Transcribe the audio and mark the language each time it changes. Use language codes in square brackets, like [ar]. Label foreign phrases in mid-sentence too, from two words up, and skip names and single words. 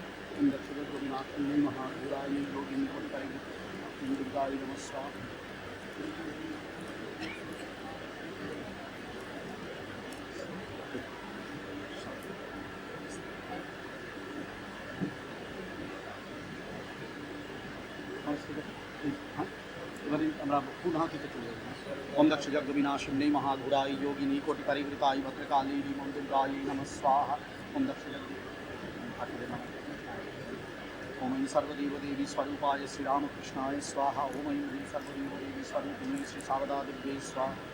[sa] ओम दक्षजगविनाशिन्यै महाघोरायै योगिनी कोटिपरिवृतायै दुर्गायै नमः स्वाहा। [bn] এবারে আমরা পুনঃ থেকে চলে যাব। [sa] ओम दक्षजगविनाशिन्यै महाघोरायै योगिनी कोटिपरिवृतायै भद्रकाली ह्रीं दुर्गायै नमः स्वाहा। ओम ओम ऐं सर्वदेवदेवी स्वरूपाय श्रीरामकृष्णाय स्वाहा। ओम ऐं ह्रीं सर्वदेवदेवी स्वरूपिणी श्री शारदादेव्यै स्वाहा।